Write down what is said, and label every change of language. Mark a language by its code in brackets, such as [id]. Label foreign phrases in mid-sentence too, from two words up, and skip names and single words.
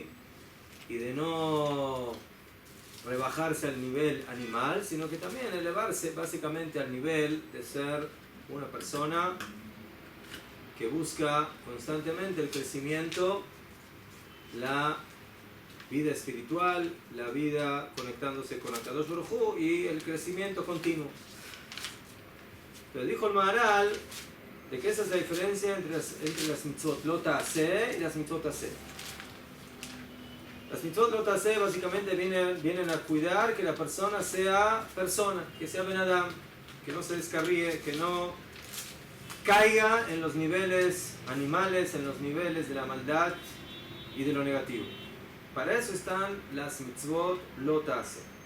[es] Y de no rebajarse al nivel animal, sino que también elevarse básicamente al nivel de ser una persona que busca constantemente el crecimiento, la vida espiritual, la vida conectándose con [he] הקדוש ברוך הוא [es] y el crecimiento continuo. Pero dijo el Maharal de que esa es la diferencia entre las [he] מצוות לא תעשה [es] y las [he] מצוות עשה. [es] Las [he] מצוות לא תעשה [es] básicamente vienen a cuidar que la persona sea persona, que sea [he] בן אדם, [es] que no se descarríe, que no caiga en los niveles animales, en los niveles de la maldad y de lo negativo. Para eso están las [he] מצוות לא תעשה.